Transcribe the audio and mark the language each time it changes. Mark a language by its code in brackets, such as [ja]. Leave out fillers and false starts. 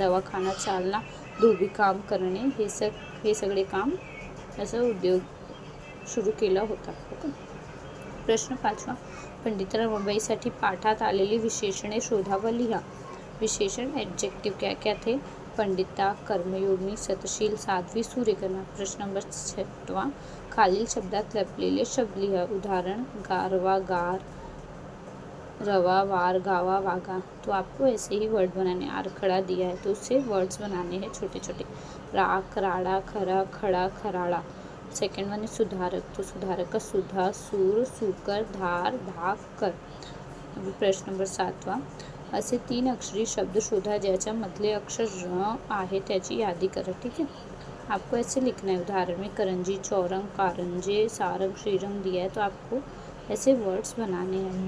[mr] दवाखाना चालना, धोबी काम करणे, हे सगळे काम असं उद्योग सुरू केला होता. ओके. प्रश्न 5. पंडित रमाबाईसाठी पाठात आलेली विशेषणे शोधा व लिहा. [hi] विशेषण एडजेक्टिव क्या क्या थे? [mr] पंडिता, कर्मयोगिनी, सतशील, साध्वी, सूर्यकन्या. प्रश्न नंबर 6. खालील शब्दात लपलेले शब्द लिहा. उदाहरण गारवा, गार, रवा, वार, गावा, वागा. [hi] तो आपको ऐसे ही वर्ड बनाने. आरखड़ा दिया है तो उससे वर्ड्स बनाने हैं छोटे छोटे. राख, राड़ा, खरा, खड़ा, खराड़ा. सेकंड वन सुधारक. तो सुधारक का सुधा, सूर, सूकर, धार, धाक, कर. अभी प्रश्न नंबर 7. [mr] असे 3 अक्षरी शब्द शोधा ज्याच्या मधले अक्षर र आहे त्याची यादी करा. [hi] ठीक है. आपको ऐसे लिखना है. उदाहरण में करंजी, चौरंग, कारंजे, सारंग, श्रीरंग दिया है तो आपको ऐसे वर्ड्स बनाने हैं.